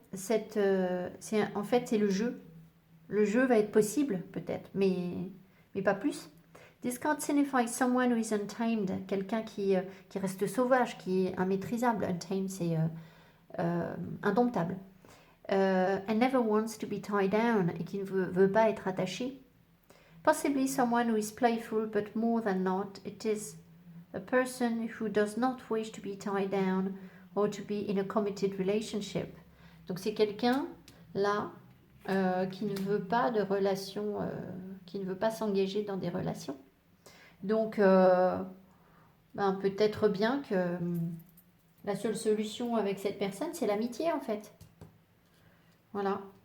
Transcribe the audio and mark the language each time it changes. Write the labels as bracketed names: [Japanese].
[French] En fait, c'est le jeu. Le jeu va être possible, peut-être, mais pas plus. [English] This card signifies someone who is untamed, [French] quelqu'un qui reste sauvage, qui est immaîtrisable. Untamed, c'est indomptable. [English] And never wants to be tied down, [French] et qui ne veut pas être attaché. [English] Possibly someone who is playful, but more than not, it is a person who does not wish to be tied down or to be in a committed relationship. [French] Donc c'est quelqu'un, là, qui ne veut pas de relation, qui ne veut pas s'engager dans des relations. Donc, peut-être bien que la seule solution avec cette personne, c'est l'amitié, en fait. Voilà.